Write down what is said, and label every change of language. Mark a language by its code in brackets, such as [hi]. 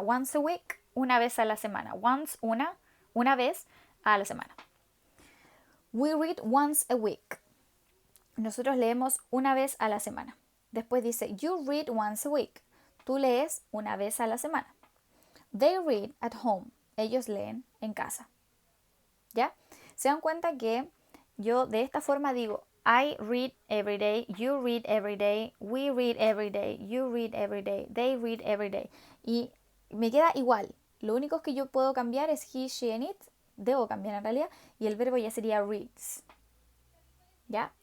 [en] Once a week, [es] una vez a la semana. Once, una vez a la semana. [en] We read once a week. [es] Nosotros leemos una vez a la semana. Después dice [en] you read once a week. [es] Tú lees una vez a la semana. [en] They read at home. [es] Ellos leen en casa. ¿Ya? Se dan cuenta que yo de esta forma digo [en] I read every day, you read every day, we read every day, you read every day, they read every day. [es] Y me queda igual. Lo único que yo puedo cambiar es [en] he, she, and it. [es] Debo cambiar en realidad. Y el verbo ya sería reads. ¿Ya?